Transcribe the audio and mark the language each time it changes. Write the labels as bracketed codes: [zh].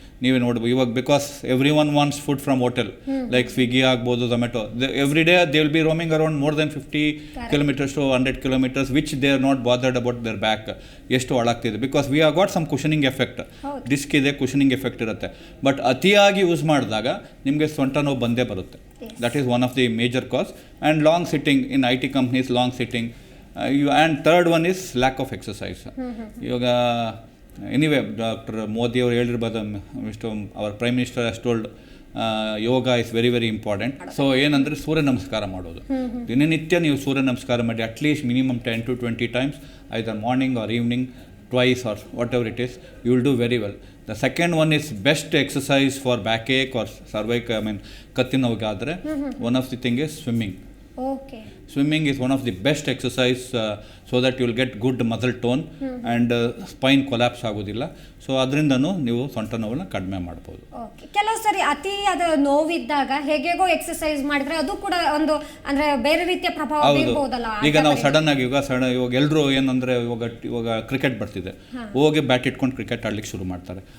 [kn] ನೀವೇ ನೋಡ್ಬೋದು ಇವಾಗ, [en] Because everyone wants food from hotel like Swiggy ಆಗ್ಬೋದು, Zomato. Every day they will be roaming around more than 50 kilometers to 100 kilometers which they are not bothered about their back [kn] ಎಷ್ಟು ಒಳಗ್ತಿದೆ. [en] because we are got some cushioning effect, [kn] disc ಇದೆ, cushioning effect ಇರುತ್ತೆ. But ಅತಿಯಾಗಿ use ಮಾಡಿದಾಗ ನಿಮಗೆ ಸೊಂಟ ನೋವು ಬಂದೇ ಬರುತ್ತೆ. [en] That is one of the major cause. And long sitting in IT companies, long sitting. And third one is lack of exercise. ಇವಾಗ anyway doctor Modi [kn] ಅವರು ಹೇಳಿರ್ಬೋದು, [en] Our prime minister has told yoga is very very important. [kn] So ಏನಂದರೆ ಸೂರ್ಯ ನಮಸ್ಕಾರ ಮಾಡೋದು. ದಿನನಿತ್ಯ ನೀವು ಸೂರ್ಯ ನಮಸ್ಕಾರ ಮಾಡಿ [en] At least minimum 10 to 20 times, either morning or evening, twice or whatever it is, you will do very well. The second one is best exercise for backache or cervical, [kn] Katti ನೋವಿಗಾದರೆ [en] one of the thing is swimming. Okay. Swimming is one of the best exercise so that you will get good muscle tone and spine collapse ಆಗೋದಿಲ್ಲ. [kn] So ಅದರಿಂದನೂ ನೀವು ಸೊಂಟ ನೋವನ್ನ ಕಡಿಮೆ ಮಾಡ್ಬೋದು. ಕೆಲವು ಸರಿ ಅತಿಯಾದ ನೋವಿದ್ದಾಗ ಹೇಗೇಗೋ exercise ಮಾಡಿದ್ರೆ ಅದು ಕೂಡ ಒಂದು ಅಂದ್ರೆ ಬೇರೆ ರೀತಿಯ ಪ್ರಭಾವ ಬೀರಬಹುದಲ್ಲ. ಈಗ ನಾವು ಸಡನ್ ಆಗಿ ಇವಾಗ ಎಲ್ಲರೂ ಏನಂದ್ರೆ ಇವಾಗ ಕ್ರಿಕೆಟ್ ಬರ್ತಿದೆ, ಹೋಗಿ ಬ್ಯಾಟ್ ಇಟ್ಕೊಂಡು ಕ್ರಿಕೆಟ್ ಆಡ್ಲಿಕ್ಕೆ ಶುರು ಮಾಡ್ತಾರೆ.